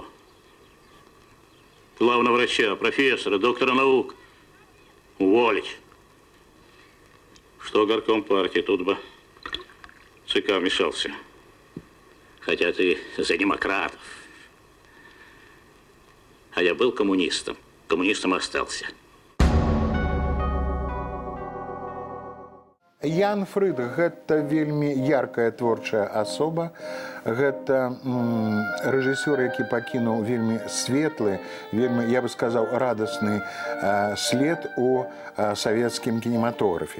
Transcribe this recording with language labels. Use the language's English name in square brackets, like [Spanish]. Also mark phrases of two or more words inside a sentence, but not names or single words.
[Russian] Главного врача, профессора, доктора наук уволить. Что горком партии, тут бы ЦК вмешался. Хотя ты за демократов. А я был коммунистом. Коммунистом остался. [Belarusian] Ян Фрыд – гэта вельмі яркая творчая асоба. Гэта рэжысёр, які пакінуў вельмі светлы, вельмі, я бы сказаў, радасны след у савецкім кінематографе.